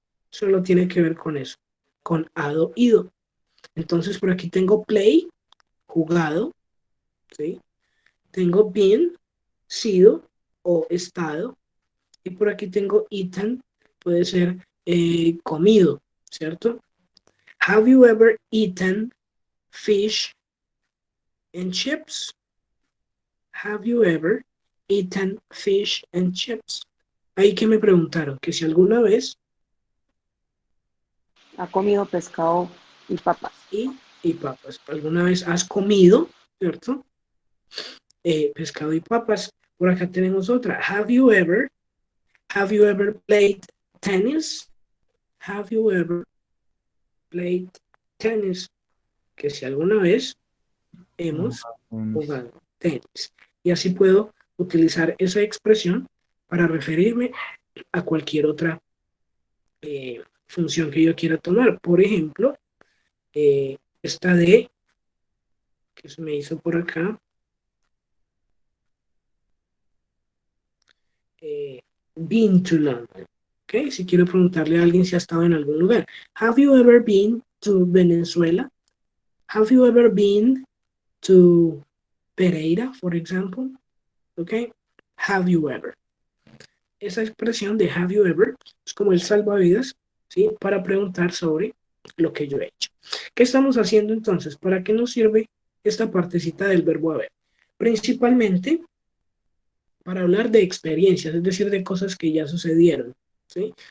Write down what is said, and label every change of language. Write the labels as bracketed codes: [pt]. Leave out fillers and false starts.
[es] Solo tiene que ver con eso, con ado, ido. Entonces por aquí tengo play, jugado, ¿sí? Tengo been, sido o estado. Y por aquí tengo eaten, puede ser comido, ¿cierto? [en] Have you ever eaten fish and chips? Have you ever eaten fish and chips? [es] Ahí que me preguntaron que si alguna vez Ha comido pescado y papas. y papas, alguna vez has comido, ¿cierto? Pescado y papas. Por acá tenemos otra. [en] Have you ever played tennis? Have you ever played tennis? [es] Que si alguna vez hemos jugado tenis. Y así puedo utilizar esa expresión para referirme a cualquier otra función que yo quiera tomar. Por ejemplo, esta de que se me hizo por acá. [en] Been to London. Okay? [es] Si quiero preguntarle a alguien si ha estado en algún lugar. [en] Have you ever been to Venezuela? Have you ever been to Pereira, for example? Okay? Have you ever? [es] Esa expresión de [en] have you ever [es] es como el salvavidas, ¿sí? Para preguntar sobre lo que yo he hecho. ¿Qué estamos haciendo entonces? ¿Para qué nos sirve esta partecita del verbo haber? Principalmente para hablar de experiencias, es decir, de cosas que ya sucedieron, ¿sí?